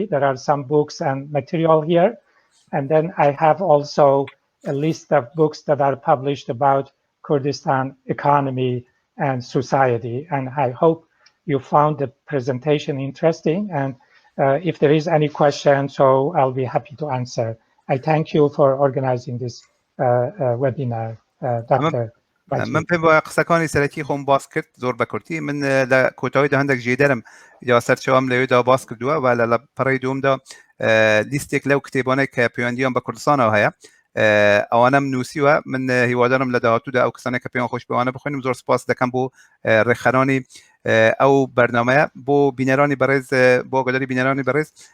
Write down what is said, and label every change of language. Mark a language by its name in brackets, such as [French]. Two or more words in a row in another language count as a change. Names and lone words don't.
[English] There are some books and material here. And then I have also a list of books that are published about Kurdistan economy and society. And I hope you found the presentation interesting. And if there is any question, so I'll be happy to answer. I thank you for organizing this webinar, Dr. [Central Kurdish] من پێم وایە قسەکانی سەرەکی خۆم باس کرد زۆر بە کورتی من لە کۆتاییدا هەندێک ژێدەرم یا سەرچاوام لەوێدا باس کردووە و لە پەڕی دووەمدا لیستێک لەو کتێبانەی کە پەیوەندیان بە کوردستانەوە هەیە ئەوانەم نووسیوە من هیوادارم لە داهاتوودا ئەو کەسانێک کە پێیان خۆش پێوانە بخوێنم زۆر سپاس دەکەم بۆ ڕێکخەرانی ئەو بەرنامەیە بۆ بینەرانی بەڕێز بۆ ئاگاداری بینەرانی بەڕێز